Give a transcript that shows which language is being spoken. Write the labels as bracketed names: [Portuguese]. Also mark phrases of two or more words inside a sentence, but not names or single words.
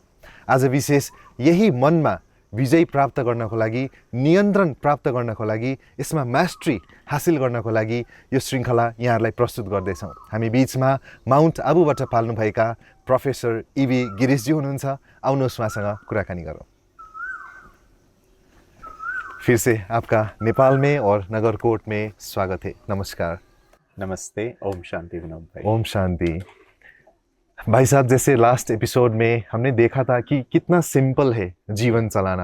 [Nepali] आज विशेष यही मनमा विजय प्राप्त गर्नको लागि, नियन्त्रण प्राप्त गर्नको लागि, यसमा मास्टरी हासिल गर्नको लागि यो श्रृङ्खला यहाँहरूलाई प्रस्तुत गर्दैछौँ। हामी बीचमा माउन्ट आबूबाट पाल्नुभएका प्रोफेसर इबी गिरीशजी हुनुहुन्छ। आउनुहोस् उहाँसँग कुराकानी गरौँ। [Hindi] फिर से आपका नेपाल में और नगरकोट में स्वागत है। नमस्कार। नमस्ते। ओम शांति विनोद भाई। ओम शांति। भाई साहब, जैसे लास्ट एपिसोड में हमने देखा था कि कितना सिंपल है जीवन चलाना।